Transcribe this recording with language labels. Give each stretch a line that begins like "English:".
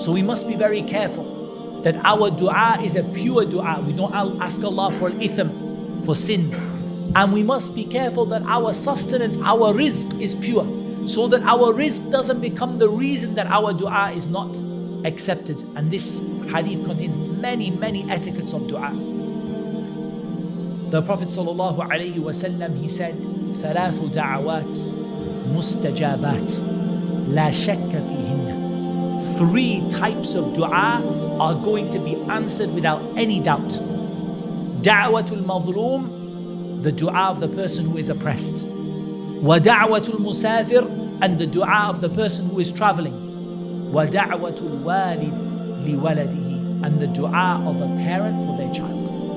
English: So we must be very careful that our dua is a pure dua. We don't ask Allah for al-itham, for sins. And we must be careful that our sustenance, our rizq is pure, so that our rizq doesn't become the reason that our dua is not accepted. And this hadith contains many etiquettes of dua. The Prophet ﷺ, he said,
Arabic: ثلاث دعوات مستجابات لا شك فيهن.
English: 3 types of dua are going to be answered without any doubt.
Arabic: دعوة المظلوم,
English: the dua of the person who is oppressed.
Arabic: ودعوة المسافر,
English: and the dua of the person who is traveling.
Arabic: ودعوة الوالد لولده,
English: and the dua of a parent for their child.